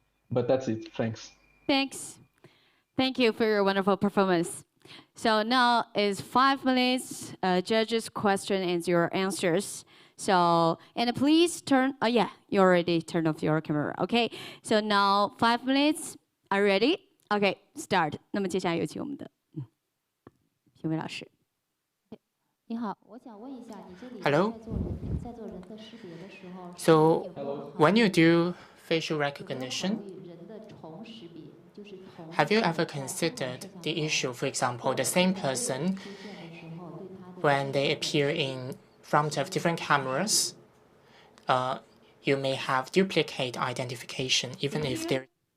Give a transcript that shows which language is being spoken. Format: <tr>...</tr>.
<en>But that's it. Thanks. Thanks. Thank you for your wonderful performance. So now is 5 minutes, judges' question and your answers. So, and please turn, yeah, you already turned off your camera. Okay, so now 5 minutes. Are you ready? Okay, start.</en> <zh>那么接下来有请我们的评委老师。</zh> <en>Hello. So when you do facial recognition, have you ever considered the issue, for example, the same person, when they appear in front of different cameras, you may have duplicate identification, even if there.</en>